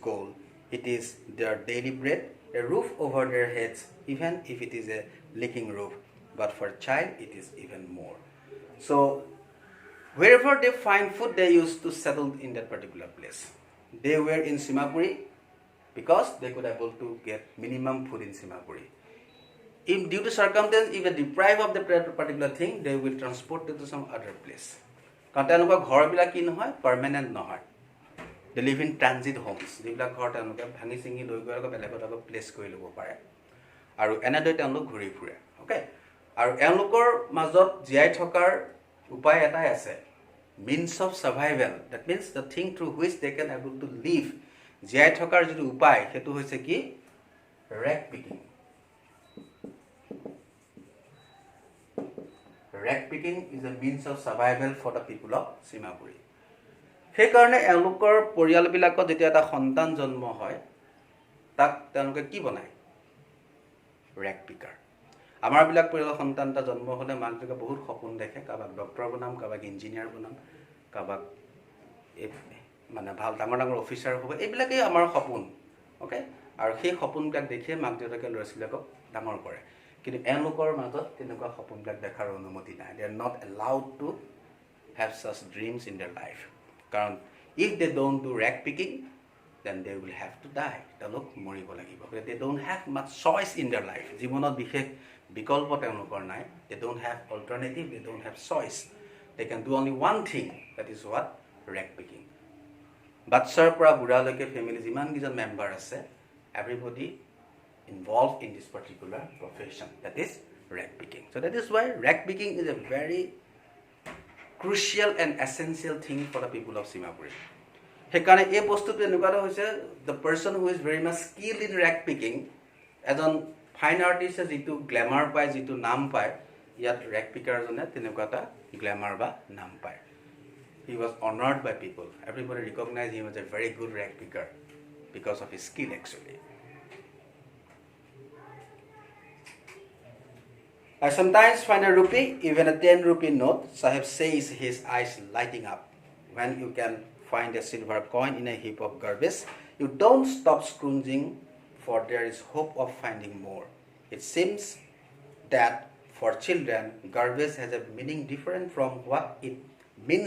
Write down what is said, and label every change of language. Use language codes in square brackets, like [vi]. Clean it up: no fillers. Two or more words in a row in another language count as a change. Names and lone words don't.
[en] gold it is their daily bread a roof over their heads even if it is a leaking roof but for a child it is even more so wherever they find food they used to settle in that particular place they were in Simapuri because they could able to get minimum food in Simapuri if due to circumstance if they deprive of the particular thing they will transport it to some other place [as] কাৰণ তেওঁলোকৰ ঘৰবিলাক কি নহয় পাৰ্মানেণ্ট নহয় [en] they live in transit homes [as] যিবিলাক ঘৰ তেওঁলোকে ভাঙি চিঙি লৈ গৈ আকৌ বেলেগত আকৌ প্লেচ কৰি ল'ব পাৰে আৰু এনেদৰে তেওঁলোক ঘূৰি ফুৰে ওকে আৰু এওঁলোকৰ মাজত জীয়াই থকাৰ উপায় এটাই আছে [en] means of survival that means the thing through which they can able to live [as] জীয়াই থকাৰ যিটো উপায় সেইটো হৈছে কি [en] rag picking rag picking is a means of survival for the people of Simapuri [as] সেই কাৰণে এওঁলোকৰ পৰিয়ালবিলাকত যেতিয়া এটা সন্তান জন্ম হয় তাক তেওঁলোকে কি বনায় [en] rag picker [as] আমাৰবিলাক পৰিয়ালৰ সন্তান এটা জন্ম হ'লে মাক দেউতাকে বহুত সপোন দেখে কাবাক ডক্টৰ বনাম কাবাক ইঞ্জিনিয়াৰ বনাম কাবাক মানে ভাল ডাঙৰ ডাঙৰ অফিচাৰ হ'ব এইবিলাকেই আমাৰ সপোন ওকে আৰু সেই সপোনবিলাক দেখিয়ে মাক দেউতাকে ল'ৰা ছোৱালীক ডাঙৰ কৰে কিন্তু এওঁলোকৰ মাজত তেনেকুৱা সপোনবিলাক দেখাৰ অনুমতি নাই [en] they are not allowed to have such dreams in their life [as] কাৰণ [en] if they don't do rag picking then they will have to die [as] তেওঁলোক মৰিব লাগিব [en] they don't have much choice in their life [as] জীৱনত বিশেষ বিকল্প তেওঁলোকৰ নাই [en] they don't have alternative they don't have choice they can do only one thing that is what rag picking [as] বাচ্চাৰ পৰা বুঢ়ালৈকে ফ্যামিলি যিমান কিজন মেম্বাৰ আছে [en] everybody involved in this particular profession that is rag picking so that is why rag picking is a very crucial and essential thing for the people of Simapuri [as] হেকাৰণে এই বস্তুটো এনেকুৱা হৈছে [en] the person who is very much skilled in rag picking [as] এজন ফাইন আৰ্টিষ্ট যিটো গ্ল্যামাৰ পায় যিটো নাম পায় ইয়াত [en] rag picker [as] জনে তেনেকুৱা এটা গ্ল্যামাৰ বা নাম পায় [en] he was honored by people everybody recognized him as a very good rag picker because of his skill actually I sometimes find a rupee even a 10 rupee note Sahib says his eyes lighting up when you can find a silver coin in a heap of garbage you don't stop scrounging for there is hope of finding more it seems that for children garbage has a meaning different from what it means